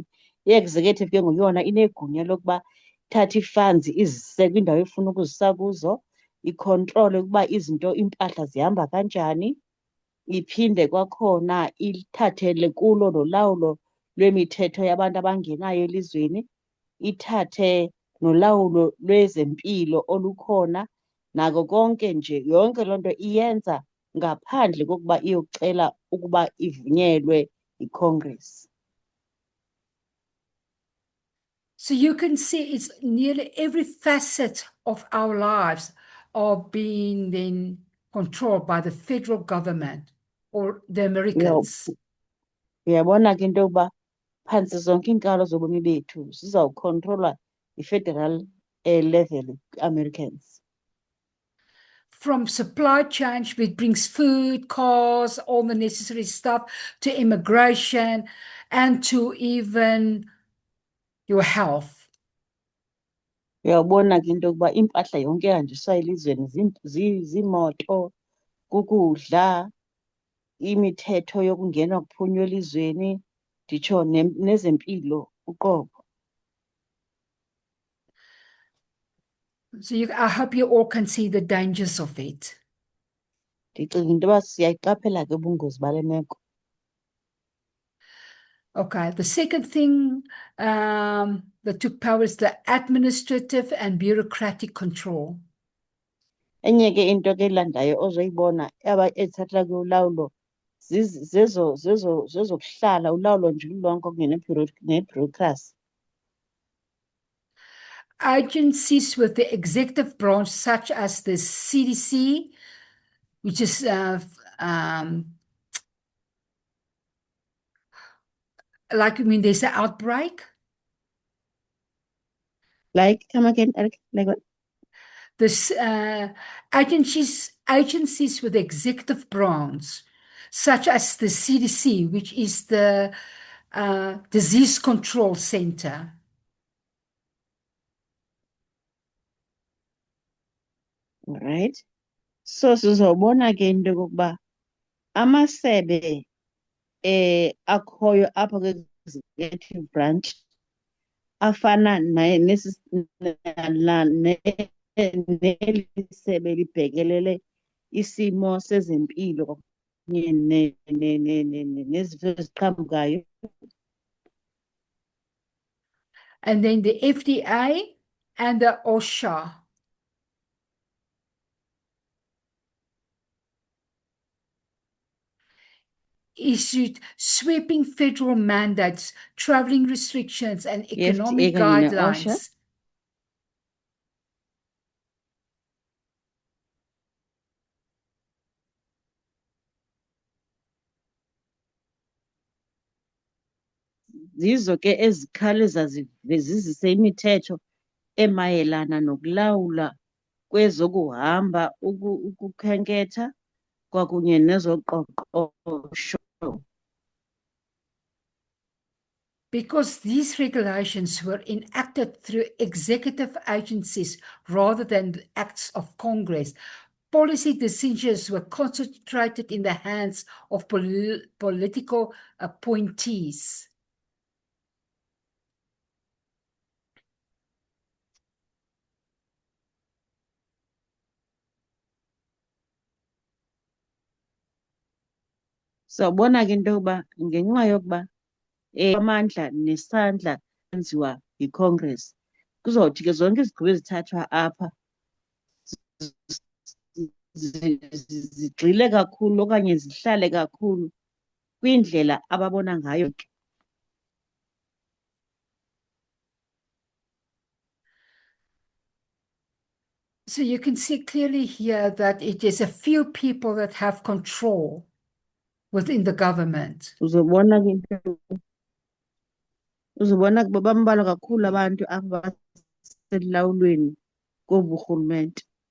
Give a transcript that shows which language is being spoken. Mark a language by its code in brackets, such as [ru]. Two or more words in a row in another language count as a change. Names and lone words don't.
[xh] I-executive ke nguyona inegunya lokuba ithathe i-funds izise kwindawo efuna ukuzisa kuzo, ikhontrole ukuba izinto iimpahla zihamba kanjani, iphinde kwakhona ithathele kulo nolawulo lwemithetho yabantu abangenayo elizweni, ithathe nolawulo lwezempilo olukhona, nako konke nje yonke loo nto iyenza ngaphandle kokuba iyocela ukuba ivunyelwe yiCongress. [en] So you can see it's nearly every facet of our lives are being then controlled by the federal government or the Americans. [xh] Uyabona ke into yokuba phantsi zonke iinkalo zobomi bethu zizawukhontrolwa yi- [en] federal level Americans. From supply chains, which brings food, cars, all the necessary stuff, to immigration, and to even your health. [xh] Uyabona ke into yokuba impahla yonke ehanjiswa elizweni ziimoto, kukudla, imithetho yokungena kuphunywa elizweni, nditsho nezempilo uqobo. [en] So I hope you all can see the dangers of it. [xh] Ndicinga into yoba siyayiqaphela ke ubungozi bale meko. [en] Okay, the second thing that took power is the administrative and bureaucratic control. [xh] Enye ke into ke elandayo ozoyibona ezithathela ke ulawulo zezokuhlala, ulawulo nje lulonke ne-bureaucracy. [en] Agencies with the executive branch, such as the CDC, which is like when there's an outbreak. Like, come again, Eric? Like what? This agencies with the executive branch, such as the CDC, which is the disease control center. All right. [xh] So sizobona ke into yokokuba amasebe akhoyo apha kwi- [en] executive branch [xh] afana neli sebe libhekelele isimo sezempilo kunye nezifo eziqhamukayo. [en] And then the FDA and the OSHA. Issued sweeping federal mandates, traveling restrictions, and economic guidelines. [xh] Zizo ke ezikhawuleza zizise imithetho emayelana nokulawula kwezokuhamba, ukukhenketha, kwakunye nezoqoqosho. [en] Because these regulations were enacted through executive agencies rather than the acts of Congress, policy decisions were concentrated in the hands of political appointees. [xh] Sawubona ke into yokuba ngenxa yokuba amandla nesandla enziwa yiCongress, kuzothi ke zonke izigqibo ezithathwa apha zigxile kakhulu okanye zihlale kakhulu kwindlela ababona ngayo ke. [en] So you can see clearly here that it is a few people that have control within the government. [xh] Uzobona ke uzobona ke bambalwa kakhulu abantu apha baselawulweni kobu rhulumente.